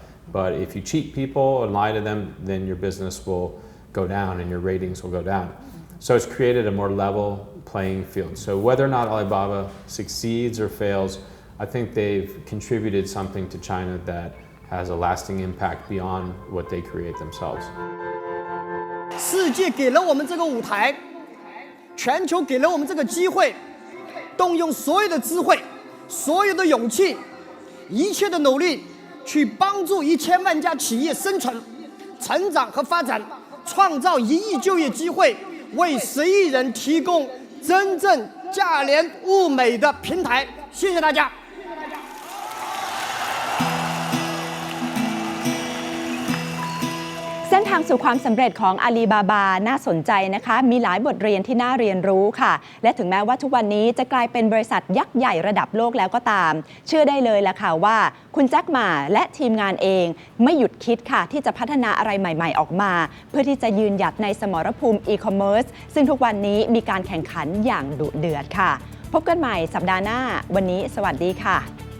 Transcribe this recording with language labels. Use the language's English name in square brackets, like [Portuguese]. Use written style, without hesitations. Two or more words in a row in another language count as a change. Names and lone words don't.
[English] But if you cheat people and lie to them, then your business will go down and your ratings will go down. So it's created a more level playing field. So whether or not Alibaba succeeds or fails, I think they've contributed something to China that has a lasting impact beyond what they create themselves. [Chinese] 世界给了我们这个舞台，全球给了我们这个机会，动用所有的智慧、所有的勇气、一切的努力，去帮助1000万家企业生存、成长和发展，创造1亿就业机会，为10亿人提供真正价廉物美的平台。谢谢大家。 [Thai] เส้นทางสู่ความสำเร็จของอาลีบาบาน่าสนใจนะคะมีหลายบทเรียนที่น่าเรียนรู้ ค่ะและถึงแม้ว่าทุกวันนี้จะกลายเป็นบริษัทยักษ์ใหญ่ระดับโลกแล้วก็ตามเชื่อได้เลยละค่ะว่าคุณแจ็คหม่าและทีมงานเองไม่หยุดคิดค่ะที่จะพัฒนาอะไรใหม่ๆออกมาเพื่อที่จะยืนหยัดในสมรภูมิอีคอมเมิร์ซซึ่งทุกวันนี้มีการแข่งขันอย่างดุเดือดค่ะพบกันใหม่สัปดาห์หน้าวันนี้สวัสดีค่ะ